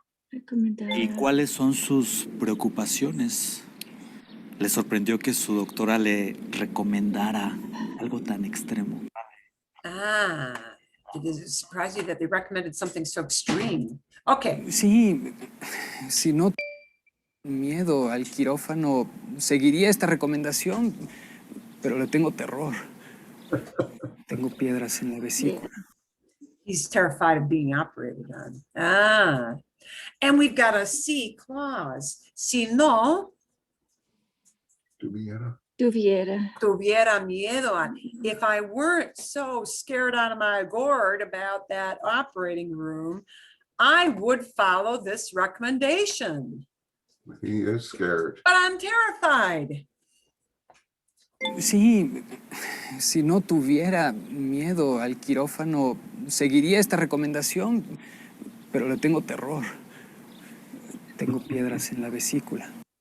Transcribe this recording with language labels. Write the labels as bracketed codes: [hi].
[es] ¿Y cuáles son sus preocupaciones? Le sorprendió que su doctora le recomendara algo tan extremo. [en] Did it surprise you that they recommended something so extreme? Okay. [es] Sí, si no miedo al quirófano, seguiría esta recomendación, pero le tengo terror. Tengo piedras en la vesícula. [en] He's terrified of being operated on. And we've got a C clause. [es] Si no Tuviera. tuviera miedo. [en] If I weren't so scared out of my gourd about that operating room, I would follow this recommendation. He is scared. But I'm terrified. [es] Sí, si no tuviera miedo al quirófano, seguiría esta recomendación, pero le tengo terror. Tengo piedras en la vesícula.